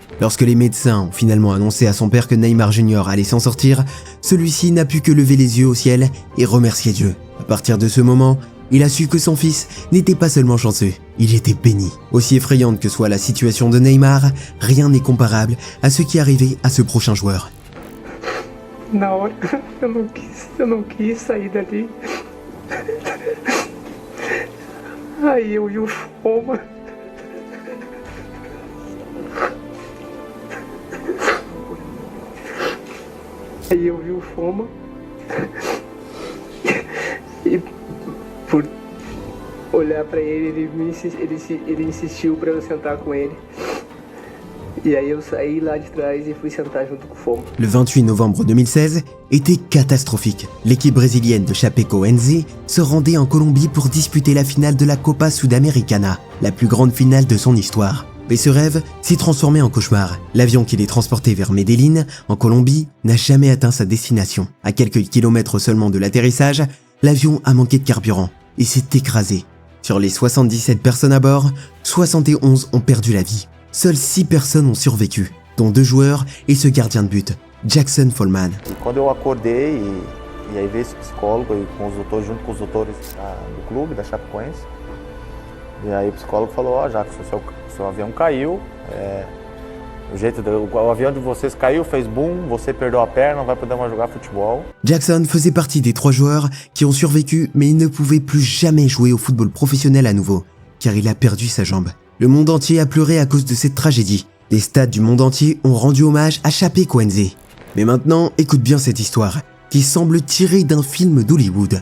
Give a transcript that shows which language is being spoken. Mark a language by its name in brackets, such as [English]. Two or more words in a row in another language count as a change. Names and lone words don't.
[French] Lorsque les médecins ont finalement annoncé à son père que Neymar Jr. allait s'en sortir, celui-ci n'a pu que lever les yeux au ciel et remercier Dieu. À partir de ce moment, il a su que son fils n'était pas seulement chanceux, il était béni. Aussi effrayante que soit la situation de Neymar, rien n'est comparable à ce qui arrivait à ce prochain joueur. [Portuguese] Na hora, eu não quis sair dali. Aí eu vi o Foma. Aí eu vi o Foma. E por olhar pra ele, ele insistiu pra eu sentar com ele. E aí eu saí lá de trás e fui sentar junto com o Foma. [French] Le 28 novembre 2016 était catastrophique. L'équipe brésilienne de Chapecoense se rendait en Colombie pour disputer la finale de la Copa Sudamericana, la plus grande finale de son histoire. Mais ce rêve s'est transformé en cauchemar. L'avion qui les transportait vers Medellín, en Colombie, n'a jamais atteint sa destination. À quelques kilomètres seulement de l'atterrissage, l'avion a manqué de carburant et s'est écrasé. Sur les 77 personnes à bord, 71 ont perdu la vie. Seules 6 personnes ont survécu, dont 2 joueurs et ce gardien de but, Jackson Follman. [Portuguese] Quando eu acordei e aí veio esse psicólogo aí com os doutores, junto com os doutores do clube, da Chapecoense. E aí o psicólogo falou, ó, Jackson, seu avião caiu, o avião de vocês caiu, fez boom, você perdeu a perna, não vai poder mais jogar futebol. [French] Jackson faisait partie des 3 joueurs qui ont survécu, mais il ne pouvait plus jamais jouer au football professionnel à nouveau, car il a perdu sa jambe. Le monde entier a pleuré à cause de cette tragédie. Les stades du monde entier ont rendu hommage à Chapecoense. Mais maintenant, écoute bien cette histoire, qui semble tirée d'un film d'Hollywood.